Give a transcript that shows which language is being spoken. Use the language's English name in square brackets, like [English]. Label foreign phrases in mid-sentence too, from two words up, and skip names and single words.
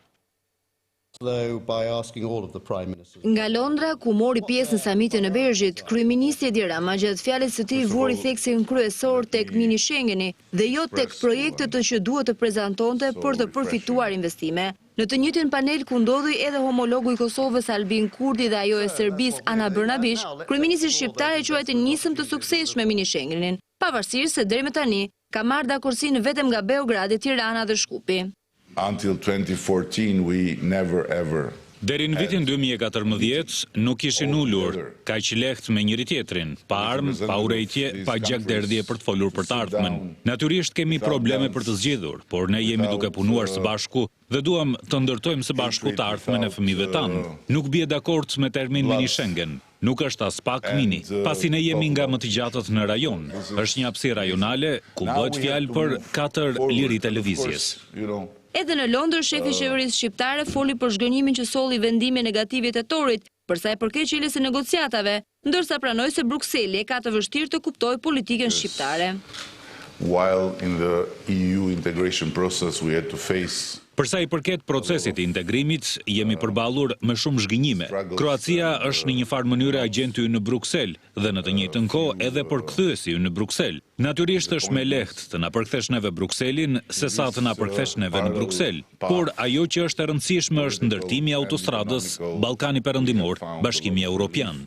[Albanian] Nga Londra, ku mori pjesë në samitin e Bergjit, kryeministri Edi Rama gjatë fjalës së tij vuri theksin kryesor tek mini Schengeni dhe jo tek projektet që duhet të prezantonte për të përfituar investime. Në të njëjtin panel ku ndodhi edhe homologu i Kosovës Albin Kurti dhe ajo e Serbisë Ana Brnabić, kryeministri shqiptar e quajti nismë të suksesshme mini Schengenin, pavarësisht se deri më tani ka marrë dakordsinë vetëm nga Beogradi, Tirana dhe Shkupi. [English] Until 2014 we never ever. [Albanian] Deri në vitin 2014 nuk ishin ulur kaq lehtë me njëri tjetrin, pa armë, pa urrejtje, pa gjakderdhje për të folur për të ardhmen. Natyrisht kemi probleme për të zgjidhur, por ne jemi duke punuar së bashku dhe duam të ndërtojmë së bashku të ardhmen e fëmijëve tanë. Nuk bie dakord me termin mini Schengen. Nuk është as pak mini, pasi ne jemi nga më të gjatët në rajon. Është një hapësirë rajonale ku bëhet fjalë për 4 liri televizjes. Edhe në Londër, shefi i qeverisë shqiptare foli për zhgënjimin që solli vendimi negativ i tetorit, për sa i përket çeljes së negociatave, ndërsa pranoi se Brukseli ka të vështirë të kuptojë politikën shqiptare. [English] While in the EU integration process we had to face [Albanian] Përsa i përket procesit të integrimit, jemi përballur me shumë zhgënjime. Kroacia është në një farë mënyrë agjenti në Bruksel dhe në të njëjtën kohë edhe përkthyesi në Bruksel. Natyrisht është më lehtë të na përkthesh neve Brukselin se sa të na përkthesh neve në Bruksel, por ajo që është e rëndësishme është ndërtimi i autostradës Ballkani Perëndimor, Bashkimi Evropian.